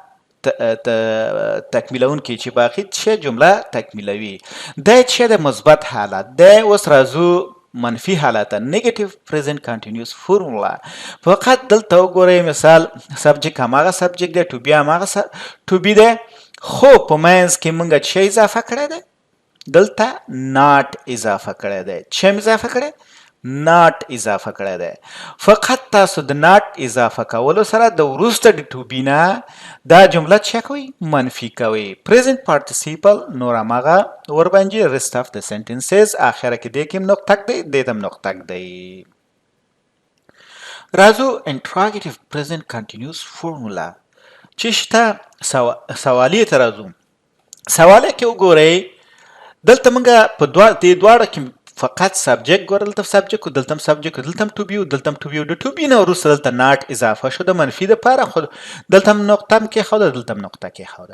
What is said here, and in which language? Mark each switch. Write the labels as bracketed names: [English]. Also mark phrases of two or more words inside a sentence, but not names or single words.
[Pashto] تکمیلون کې چې باقي څه جمله تکمیلوي دا چې د مثبت حالت دا اوس راځو منفي حالت [English] negative present continuous formula [Pashto] فقط دلته وګورئ مثال subject هماغه subject دی [English] to be [Pashto] هماغه [English] to be [Pashto] دی خو په منځ کې موږ څه اضافه کړی دی دلته not اضافه کړی دی څه اضافه کړی not اضافه کړی دی فقط تاسو د not اضافه کولو سره د وروسته د [English] to be [Pashto] نه دا جمله څه کوي منفي کوي [English] present participle [Pashto] نور هماغه ورباندې [English] rest of the sentences [Pashto] اخره کې دې کې نقطه دی دې تم نقطه دی راځو [English] interrogative present continuous formula [Pashto] چې شته سوالیه ته راځو سواله کې وګورئ دلته موږ په دواړه کې فقط سبجیکټ ګوره دلته سبجیکټ و دلته هم سبجیکټ و دلته هم [English] to be [Pashto] و دلته هم [English] to be [Pashto] و د [English] to be [Pashto] نه وروسته دلته ناټ اضافه شو د منفي دپاره خو دلته هم نقطه هم کېښوده دلته هم نقطه کېښوده.